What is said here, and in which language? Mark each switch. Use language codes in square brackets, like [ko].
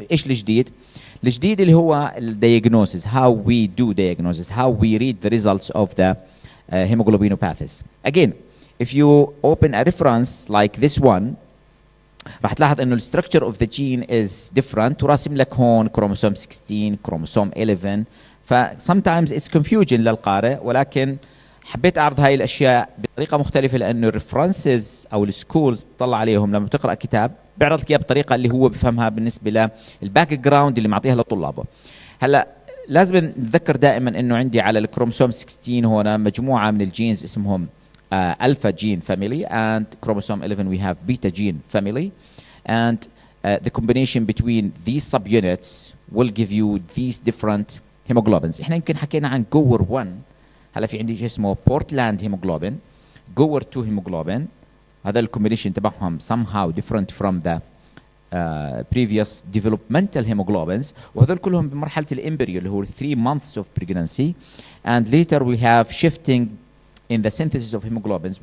[ar] ايش الجديد؟ الجديد اللي هو [en] الdiagnosis, how we do diagnosis, how we read the results of the hemoglobinopathies. Again, if you open a reference like this one [ar] راح تلاحظ انه [en] الستركتشر of the gene is different [ar] وراسم لك هون كروموسوم 16 كروموسوم 11 ف [en] sometimes it's confusion [ar] للقارئ، ولكن حبيت اعرض هاي الاشياء بطريقه مختلفه لانه الريفرنسز او السكولز تطلع عليهم لما بتقرا كتاب بيعرض لك اياها بطريقه اللي هو بفهمها بالنسبه للباك جراوند اللي معطيها لطلابه. هلا لازم نتذكر دائما انه عندي على الكروموسوم 16 هنا مجموعه من الجينز اسمهم [en] alpha gene family, and chromosome 11 we have beta gene family, and the combination between these subunits will give you these different hemoglobins. [ar] احنا يمكن حكينا عن جوور 1، هلا في عندي شيء اسمه بورتلاند hemoglobin, جوور 2 hemoglobin. هذا الكومبينيشن تبعهم [en] somehow different from the previous developmental hemoglobins، [ar] وهذول كلهم بمرحله الامبريو اللي هو [en] 3 months of pregnancy, and later we have shifting in the synthesis of hemoglobins.